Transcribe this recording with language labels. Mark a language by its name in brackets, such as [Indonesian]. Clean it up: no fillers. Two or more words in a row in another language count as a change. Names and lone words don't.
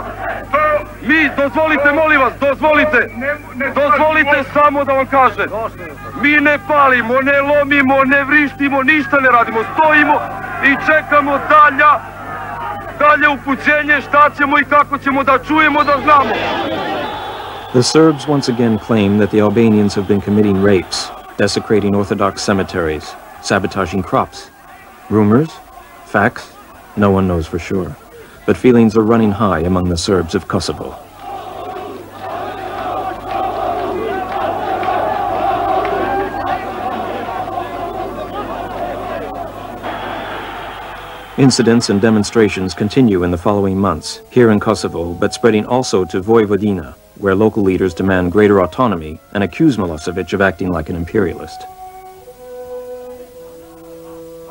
[Serbian] Mi, dozvolite, molim vas, dozvolite, dozvolite samo da vam kažem. Mi ne palimo, ne lomimo, ne vrištimo, ništa ne radimo, stojimo i čekamo dalje upućenje šta ćemo i kako ćemo da čujemo, da znamo. [English] The Serbs once again claim that the Albanians have been committing rapes, desecrating Orthodox cemeteries, sabotaging crops. Rumors? Facts? No one knows for sure. But feelings are running high among the Serbs of Kosovo. Incidents and demonstrations continue in the following months, here in Kosovo, but spreading also to Vojvodina, where local leaders demand greater autonomy and accuse Milosevic of acting like an imperialist.